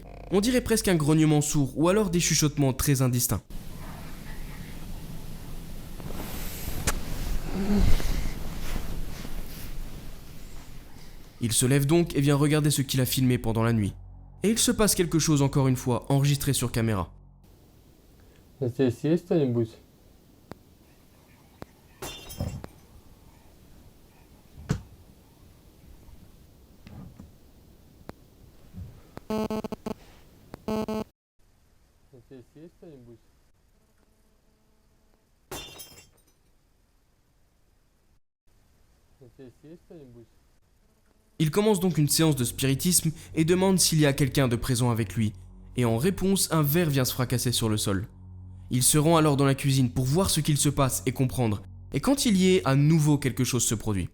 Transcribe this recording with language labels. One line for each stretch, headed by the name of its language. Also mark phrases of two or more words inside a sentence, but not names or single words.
French: On dirait presque un grognement sourd ou alors des chuchotements très indistincts. Il se lève donc et vient regarder ce qu'il a filmé pendant la nuit. Et il se passe quelque chose encore une fois, enregistré sur caméra.
Russian: Здесь есть кто-нибудь? Здесь есть кто-нибудь? Здесь есть кто-нибудь?
French: Il commence donc une séance de spiritisme et demande s'il y a quelqu'un de présent avec lui. Et en réponse, un verre vient se fracasser sur le sol. Il se rend alors dans la cuisine pour voir ce qu'il se passe et comprendre. Et quand il y est, à nouveau quelque chose se produit.